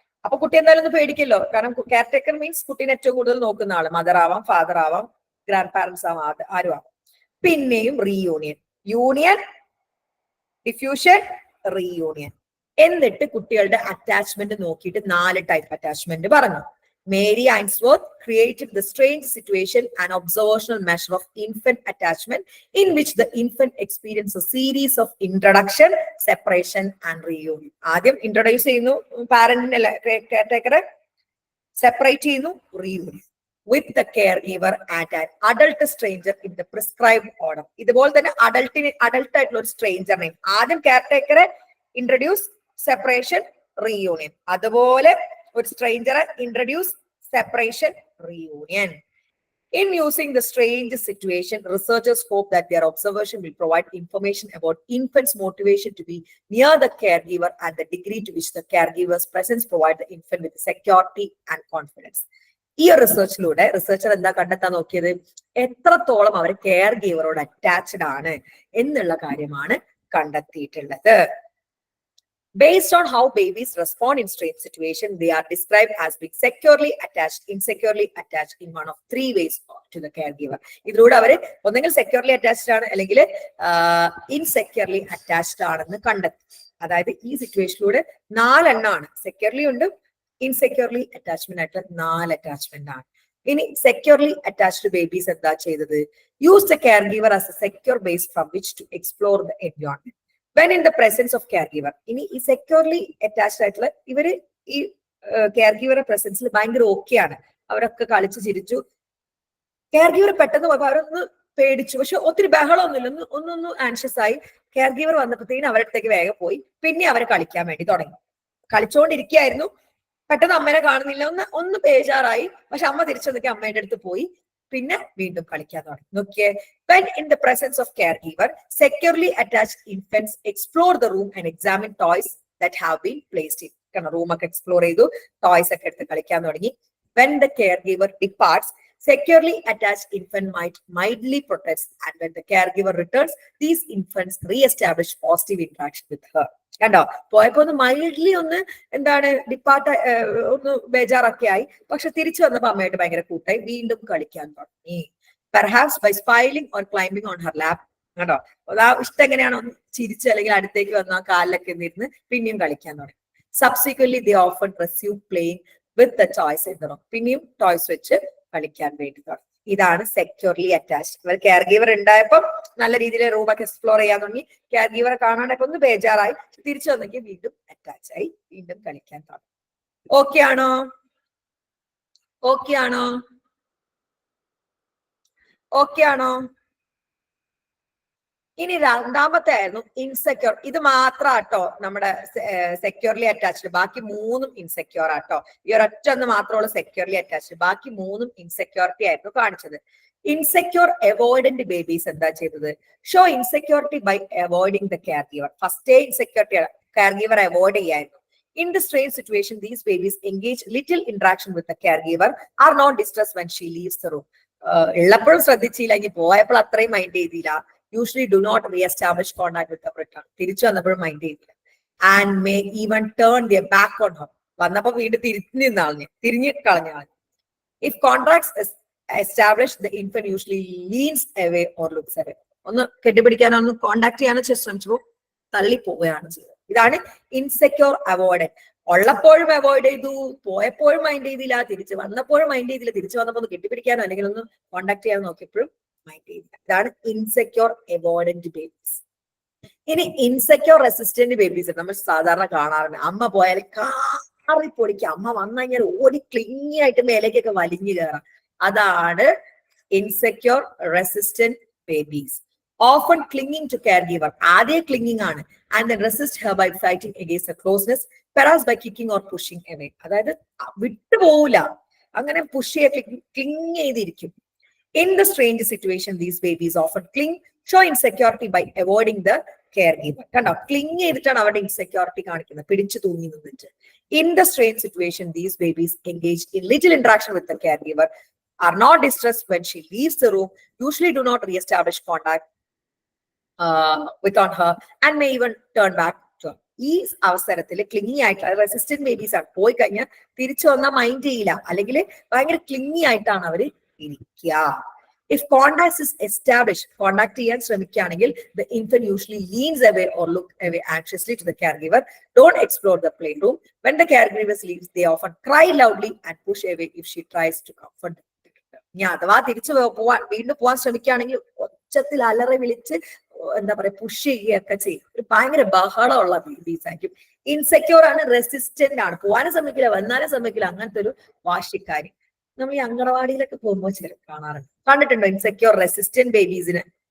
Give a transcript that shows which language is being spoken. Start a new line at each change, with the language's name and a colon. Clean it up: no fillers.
Malayalam: അപ്പൊ കുട്ടി എന്തായാലും ഒന്ന് പേടിക്കല്ലോ, കാരണം കെയർ ടേക്കർ മീൻസ് കുട്ടീനെ ഏറ്റവും കൂടുതൽ നോക്കുന്ന ആള്. മദർ ആവാം, ഫാദർ ആവാം, ഗ്രാൻഡ് പാരന്റ്സ് ആവാം, ആരും ആവാം. പിന്നെയും റീയൂണിയൻ, യൂണിയൻ, ഡിഫ്യൂഷൻ, റീയൂണിയൻ. എന്നിട്ട് കുട്ടികളുടെ അറ്റാച്ച്മെന്റ് നോക്കിയിട്ട് 4 ടൈപ്പ് അറ്റാച്ച്മെന്റ് പറഞ്ഞു.
English: Mary Ainsworth created the strange situation and observational measure of infant attachment in which the infant experienced a series of introduction, separation and reunion.
Malayalam: ആദ്യം introduce ചെയ്യുന്നു പാരന്റിനെ, കെയർടേക്കറെ separate ചെയ്യുന്നു,
English: reunion with the caregiver and an adult stranger in the prescribed order.
Malayalam: ഇതുപോലെ തന്നെ adult ആയിട്ടുള്ള ഒരു സ്ട്രേഞ്ചറിനെയും ആദ്യം കെയർടേക്കറെ introduce, separation, reunion. അതുപോലെ ഒരു സ്ട്രേഞ്ചറെ introduce, separation, reunion.
English: In using the strange situation, researchers hope that their observation will provide information about infants' motivation to be near the caregiver and the degree to which the caregiver's presence provides the infant with security and confidence.
Malayalam: ഈ റിസർച്ചിലൂടെ researcher എന്താ കണ്ടെത്താൻ നോക്കിയത്, എത്രത്തോളം അവർ care ഗീവറോട് attached ആണ് എന്നുള്ള കാര്യമാണ് കണ്ടെത്തിയിട്ടുള്ളത്.
English: Based on how babies respond in strange situations, they are described as being securely attached, insecurely attached in one of 3 ways to the caregiver.
Malayalam: ഇതിലൂടെ അവര് ഒന്നെങ്കിൽ സെക്യൂർലി അറ്റാച്ച്ഡ് ആണ്, അല്ലെങ്കിൽ ഇൻസെക്യൂർലി അറ്റാച്ച്ഡ് ആണെന്ന് കണ്ടെത്തി. അതായത് ഈ സിറ്റുവേഷനിലൂടെ 4 എണ്ണമാണ്. സെക്യൂർലി ഉണ്ട്, ഇൻസെക്യൂർലി അറ്റാച്ച്മെന്റ് ആയിട്ടുള്ള 4 അറ്റാച്ച്മെന്റ് ആണ്. ഇനി സെക്യൂർലി അറ്റാച്ച്ഡ് ബേബീസ് എന്താ ചെയ്തത്,
English: Use the care giver as a secure base from which to explore the environment when in the presence of caregiver.
Malayalam: ഇനി ഈ സെക്യൂർലി അറ്റാച്ച്ഡ് ആയിട്ടുള്ള ഇവര് ഈ കെയർ ഗീവറുടെ പ്രസൻസിൽ ഭയങ്കര ഓക്കെയാണ്. അവരൊക്കെ കളിച്ചു ചിരിച്ചു. കെയർ ഗീവർ പെട്ടെന്ന് പോയപ്പോ അവരൊന്ന് പേടിച്ചു, പക്ഷെ ഒത്തിരി ബഹളമൊന്നുമില്ല, ഒന്നൊന്ന് ആൻഷ്യസ് ആയി. കെയർ ഗീവർ വന്നപ്പോഴത്തേക്കും അവരുടെ അടുത്തേക്ക് വേഗം പോയി. പിന്നെ അവരെ കളിക്കാൻ വേണ്ടി തുടങ്ങി. കളിച്ചുകൊണ്ടിരിക്കുകയായിരുന്നു, പെട്ടെന്ന് അമ്മേനെ കാണുന്നില്ല, ഒന്ന് ബേജാറായി. പക്ഷെ അമ്മ തിരിച്ചു വന്നിട്ട് അമ്മയുടെ അടുത്ത് പോയി, പിന്നെ വീണ്ടും കളിക്കാൻ തുടങ്ങി. നോക്കിയേ,
English: when in the presence of caregiver, securely attached infants explore the room and examine toys that have been placed in.
Malayalam: കാരണം റൂം ഒക്കെ എക്സ്പ്ലോർ ചെയ്തു, ടോയ്സ് ഒക്കെ എടുത്ത് കളിക്കാൻ തുടങ്ങി.
English: When the caregiver departs, securely attached infant might mildly protest, and when the caregiver returns, these infants re-establish positive interaction with her.
Malayalam: കണ്ടോ, പോയപ്പോ ഒന്ന് മൈൽഡ്ലി ഒന്ന് എന്താണ് ഡിപ്പാർട്ട്, ഒന്ന് ബേജാറൊക്കെ ആയി. പക്ഷെ തിരിച്ചു വന്നപ്പോ അമ്മയായിട്ട് ഭയങ്കര കൂട്ടായി, വീണ്ടും കളിക്കാൻ തുടങ്ങി.
English: Perhaps by smiling or climbing on her lap.
Malayalam: കണ്ടോ, അതാ ഇഷ്ടം എങ്ങനെയാണോ, ചിരിച്ച് അല്ലെങ്കിൽ അടുത്തേക്ക് വന്ന ആ കാലിലൊക്കെ ഇരുന്ന് പിന്നെയും കളിക്കാൻ തുടങ്ങി.
English: Subsequently, they often resume playing with the toys in the room.
Malayalam: പിന്നെയും ടോയ്സ് വെച്ച് കളിക്കാൻ വേണ്ടി തുടങ്ങി. ഇതാണ് സെക്യൂർലി അറ്റാച്ച്ഡ്. അവർ കെയർ ഗീവർ ഉണ്ടായപ്പോൾ നല്ല രീതിയിൽ റൂമൊക്കെ എക്സ്പ്ലോർ ചെയ്യാൻ തുടങ്ങി. കെയർ ഗീവറെ കാണാനൊക്കെ ഒന്ന് ബേജാറായി, തിരിച്ചു വന്നെങ്കിൽ വീണ്ടും അറ്റാച്ച് ആയി, വീണ്ടും കളിക്കാൻ തുടങ്ങി. ഓക്കെ ആണോ? ഓക്കെ ആണോ? ഓക്കെ ആണോ? ഇനി രണ്ടാമത്തെ ആയിരുന്നു ഇൻസെക്യൂർ. ഇത് മാത്രാട്ടോ നമ്മുടെ സെക്യൂർലി അറ്റാച്ച്ഡ്, ബാക്കി 3ഉം ഇൻസെക്യൂർ ആട്ടോ. ഈ ഒരൊറ്റ ഒന്ന് മാത്രമുള്ള സെക്യൂർലി അറ്റാച്ച്ഡ്, ബാക്കി 3ഉം ഇൻസെക്യൂരിറ്റി ആയിരുന്നു കാണിച്ചത്. ഇൻസെക്യൂർ അവോയ്ഡന്റ് ബേബീസ് എന്താ ചെയ്തത്,
English: Show insecurity by avoiding the care giver.
Malayalam: ഫസ്റ്റേ insecurity care giver avoid ചെയ്യായിരുന്നു.
English: In the strange situation, these babies engage little interaction with the caregiver, are not distressed when she leaves the room.
Malayalam: ഉള്ളപ്പോഴും ശ്രദ്ധിച്ചില്ല, ഇനി പോയപ്പോൾ അത്രയും mind ചെയ്തില്ല.
English: usually do not re-establish contact with the return.
Malayalam: തിരിച്ചു വന്നപ്പോഴും mind ചെയ്തില്ല.
English: And may even turn their back on her.
Malayalam: വന്നപ്പോ വീണ്ടും തിരിഞ്ഞു കളഞ്ഞു.
English: If contracts is established, the infant usually leans away or looks away.
Malayalam: ഒന്ന് കെട്ടിപ്പിടിക്കാനോ ഒന്ന് കോണ്ടാക്ട് ചെയ്യാനോ ശ്രമിച്ചപ്പോ തള്ളി പോവുകയാണ് ചെയ്തത്. ഇതാണ് ഇൻസെക്യൂർ അവോയ്ഡൻ. ഉള്ളപ്പോഴും അവോയ്ഡ് ചെയ്തു, പോയപ്പോഴും മൈൻഡ് ചെയ്തില്ല, തിരിച്ചു വന്നപ്പോഴും മൈൻഡ് ചെയ്തില്ല, തിരിച്ചു വന്നപ്പോൾ ഒന്ന് കെട്ടിപ്പിടിക്കാനോ അല്ലെങ്കിൽ ഒന്ന് കോണ്ടാക്ട് ചെയ്യാനോ നോക്കിയപ്പോഴും മൈൻഡ് ചെയ്തില്ല. ഇതാണ് ഇൻസെക്യൂർ അവോയ്ഡന്റ് ബേബീസ്. ഇനി ഇൻസെക്യൂർ റെസിസ്റ്റന്റ് ബേബീസ് നമ്മൾ സാധാരണ കാണാറുണ്ട്. അമ്മ പോയാൽ കാറിപ്പൊടിക്കുക, അമ്മ വന്നു കഴിഞ്ഞാൽ ഓടി ക്ലിങ്ങി ആയിട്ട് മേലേക്കൊക്കെ വലിഞ്ഞു കയറാം. അതാണ് insecure resistant babies.
English: Often clinging to caregiver.
Malayalam: ആദ്യം ക്ലിങ്ങിങ് ആണ്.
English: And then resist her by fighting against the closeness, perhaps by kicking or pushing away.
Malayalam: അതായത് വിട്ടുപോകില്ല, അങ്ങനെ പുഷ് ചെയ്ത് ക്ലിങ് ചെയ്തിരിക്കും.
English: In the strange situation, these babies often cling, show insecurity by avoiding the caregiver.
Malayalam: കണ്ടോ, cling ചെയ്തിട്ടാണ് അവരുടെ insecurity കാണിക്കുന്നത്, പിടിച്ചു തൂങ്ങി നിന്നിട്ട്.
English: In the strange situation, these babies engage in little interaction with the caregiver, are not distressed when she leaves the room, usually do not re-establish contact with on her, and may even turn back to her.
Malayalam: ഈ അവസരത്തിൽ ക്ലിങ്ങി ആയിട്ടുള്ള resistant babies ആണ്. പോയി കഴിഞ്ഞാൽ തിരിച്ചു വന്നാൽ mind ചെയ്യില്ല, അല്ലെങ്കിൽ ഭയങ്കര ക്ലിങ്ങി ആയിട്ടാണ് അവര് ഇരിക്കുക.
English: If contact is established,
Malayalam: contact ചെയ്യാൻ ശ്രമിക്കുകയാണെങ്കിൽ
English: the infant usually leans away or look away anxiously to the caregiver. Don't explore the playroom. When the caregiver leaves, they often cry loudly and push away if she tries to comfort them.
Malayalam: ഇനി അഥവാ തിരിച്ചു വീണ്ടും പോവാൻ ശ്രമിക്കുകയാണെങ്കിൽ ഒച്ചത്തിൽ അലറി വിളിച്ച് എന്താ പറയാ പുഷ് ചെയ്യുകയൊക്കെ ചെയ്യും. ഒരു ഭയങ്കര ബഹളമുള്ള ബേബീസ് ആയിരിക്കും. ഇൻസെക്യൂർ ആണ്, റെസിസ്റ്റന്റ് ആണ്, പോവാനും സമ്മതിക്കില്ല, വന്നാലും സമ്മതിക്കില്ല, അങ്ങനത്തെ ഒരു വാശിക്കാരി. നമ്മൾ ഈ അങ്കണവാടിയിലൊക്കെ പോകുമ്പോൾ ചില കാണാറുണ്ട്. കണ്ടിട്ടുണ്ടോ ഇൻസെക്യൂർ റെസിസ്റ്റന്റ് ബേബീസിന്?